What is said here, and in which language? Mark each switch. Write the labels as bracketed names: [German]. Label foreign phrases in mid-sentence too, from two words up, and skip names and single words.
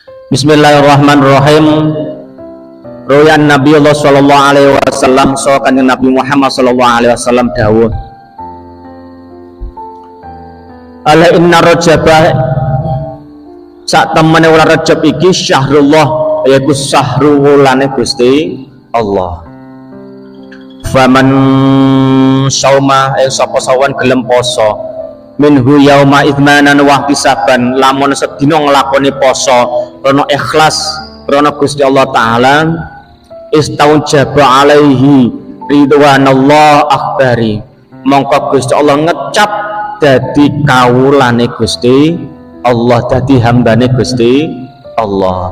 [Arabic] بسم الله الرحمن الرحيم. [Javanese] Royan Nabi Allah [Arabic] صلى الله عليه وسلم [Javanese] sakan Nabi Muhammad [Arabic] صلى الله عليه وسلم [Javanese] dawuh, [Arabic] ألا إن رجب [Javanese] sak temene wulan Rajab iki syahrullah, yaiku sahru wulane Gusti Allah. [Arabic] فمن صام [Javanese] sapa sawan gelem poso [Arabic] منه يوما إيمانا واحتسابا, [Javanese] lamun sedina nglakoni poso krana ikhlas krana Gusti Allah taala, [Arabic] استوجب عليه رضوان الله الأكبر, [Javanese] mongko Gusti Allah ngecap dadi kawulane Gusti Allah, dadi hambane Gusti Allah.